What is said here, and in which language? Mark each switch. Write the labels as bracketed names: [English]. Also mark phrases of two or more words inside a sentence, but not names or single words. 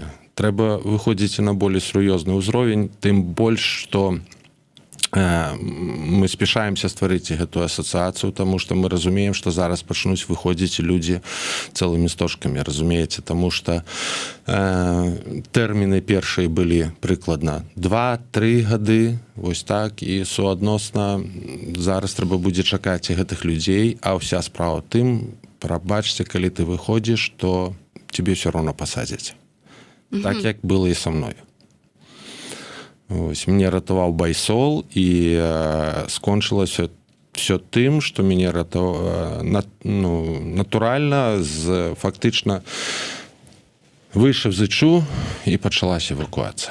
[Belarusian] Трэба выходзіць на болей сур'ёзны ўзровень, тым больш, што мы спешаемся стварыць гэтую асацыяцыю, таму што мы разумеем, што зараз пачнуць выходзіць людзі цэлымі стожкамі, разумееце, таму што тэрміны першыя былі прыкладна 2-3 гады, вось так, і суадносна зараз трэба будзе чакаць гэтых людзей, а ўся справа тым, прабачце, калі ты выходзіш, [Russian] то тебе все равно пасадзяць. [Belarusian] Так, як было і са мною. Ось, мне ратаваў байсол, і скончылася все тым, што мяне натуральна, фактычна выйшаў з ІЧУ, і пачалася эвакуацыя.